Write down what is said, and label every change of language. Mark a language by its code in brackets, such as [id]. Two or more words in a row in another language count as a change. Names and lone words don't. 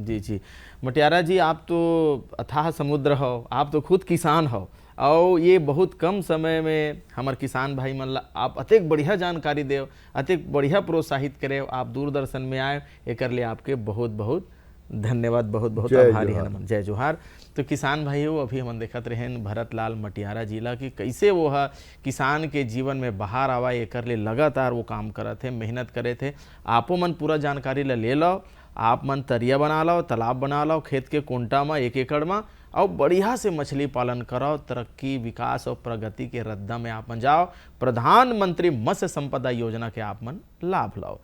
[hne] जी मटियारा जी, आप तो अथाह समुद्र हो, आप तो खुद किसान हो, और ये बहुत कम समय में हमारे किसान भाई मन ला आप अतिक बढ़िया जानकारी दे, अतिक बढ़िया प्रोत्साहित करे, आप दूरदर्शन में आए, एक लिए आपके बहुत बहुत धन्यवाद, बहुत बहुत आभारी है नमन। जय जोहार। तो किसान भाई हो, अभी हम देखत रहे भरत लाल मटियारा जिला की कैसे वो किसान के जीवन में बाहर आवा, एक लिए लगातार वो काम करत थे, मेहनत करे थे। आपो मन पूरा जानकारी ले लो, आप मन तरिया बना लो, तालाब बना लो खेत के कोंटा में 1 एकड़ में, और बढ़िया से मछली पालन करो, तरक्की विकास और प्रगति के रद्दा में आप मन जाओ, प्रधानमंत्री मत्स्य संपदा योजना के आप मन लाभ लाओ।